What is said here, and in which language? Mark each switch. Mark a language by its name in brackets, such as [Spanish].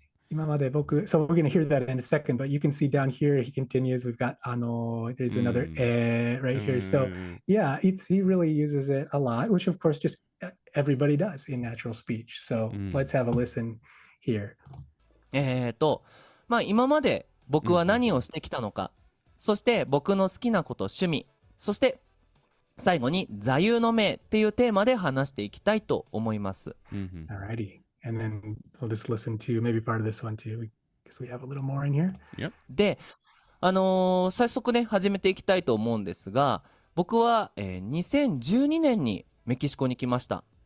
[English] So we're going to hear that in a second, but you can see down here, he continues, we've got ano, there's another right here. So yeah, he really uses it a lot, which of course just everybody does in natural speech. So let's have a listen here. [Japanese] 今まで僕は何をしてきたのか、そして僕の好きなこと、趣味、そして最後に座右の銘っていうテーマで話していきたいと思います。 [English] Alrighty. And then we'll just listen to maybe part of this one too, because we have a little more in here. Yep. [Japanese] で、早速ね、始めていきたいと思うんですが、僕は、2012年にメキシコに来ました。